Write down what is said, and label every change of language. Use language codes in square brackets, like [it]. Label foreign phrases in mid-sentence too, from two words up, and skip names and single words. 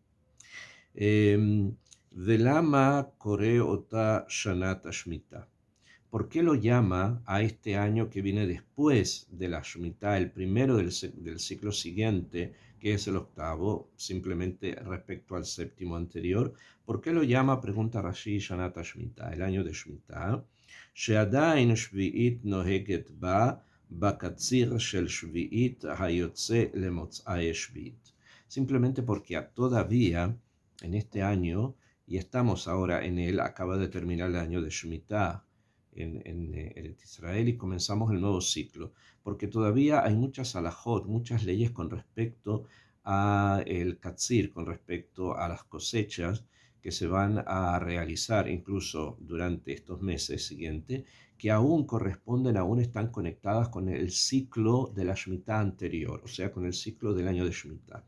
[he] ולמה קורא אותה שנת שמטה. [es] ¿Por qué lo llama a este año que viene después de la Shemitah, el primero del ciclo siguiente, que es el octavo, simplemente respecto al séptimo anterior? ¿Por qué lo llama, pregunta Rashi, [he] שנת שמטה, [es] el año de Shemitah? [he] שעדיין שביעית נוהגת בה בקציר של שביעית היוצא למוצאי שביעית. [es] Simplemente porque todavía en este año, y estamos ahora en él, acaba de terminar el año de Shemitah en Eretz Israel y comenzamos el nuevo ciclo, porque todavía hay muchas halajot, muchas leyes con respecto a el katsir, con respecto a las cosechas que se van a realizar incluso durante estos meses siguientes, que aún corresponden, aún están conectadas con el ciclo de la Shemitah anterior, o sea, con el ciclo del año de Shemitah.